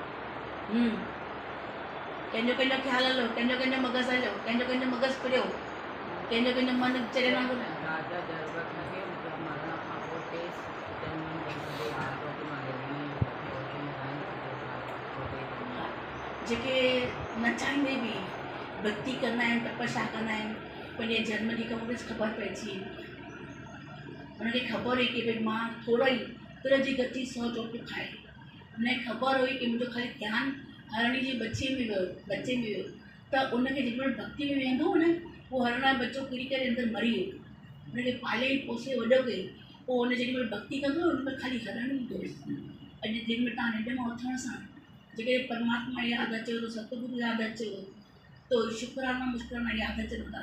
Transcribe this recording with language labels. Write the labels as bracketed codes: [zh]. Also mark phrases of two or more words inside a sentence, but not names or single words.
[sd] कंहिंजो कंहिंजो ख़्यालु हलियो, कंहिंजो मगज़ हलियो, कंहिंजो मगज़ फिरियो, कंहिंजो मन चरे वांगुरु जेके न चाहींदे बि भक्ति कंदा आहिनि, तपस्या कंदा आहिनि, पंहिंजे जन्म जी ख़बर पइजी उनखे ख़बर हुई कि भई मां थोरो ई तुर जी गति 100 चोट खाए। उनखे ख़बर हुई कि मुंहिंजो ख़ाली ध्यानु हरणी जी बच्चे में वियो त उनखे जेॾीमहिल भक्ति में वेंदो हो न, उहो हरण वारो बच्चो किरी करे अंदरि मरी वियो। उनखे पाले पोसे वॾो कई, पोइ उन जेॾीमहिल भक्ति कंदो उनमें ख़ाली हरण ई दोस्त। अॼु जेॾीमहिल तव्हां निंड मां उथण सां जेकॾहिं परमात्मा यादि अचेव थो, सतगुरु यादि अचेव तो शुक्राना मुस्कुराना यादि अचनि था।